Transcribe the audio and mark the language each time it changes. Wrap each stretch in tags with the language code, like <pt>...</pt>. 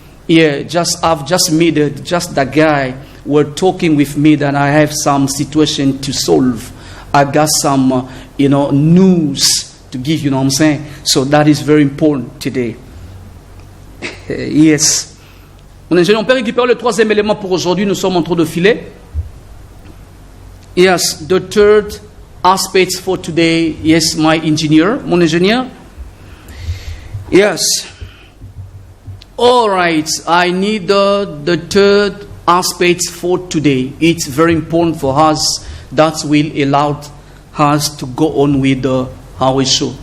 <en>Yeah, I've just met just that guy were talking with me that I have some situation to solve. I got some, news to give, you know what I'm saying? So that is very important today. Yes.</en> <fr>On peut récupérer le troisième élément pour aujourd'hui. Nous sommes en train de filer.</fr> <en>Yes, the third aspect for today. Yes, my engineer,</en> <fr>mon ingénieur.</fr> <en>Yes. All right, I need the third aspect for today. It's very important for us. That will allow us to go on with our show.</en>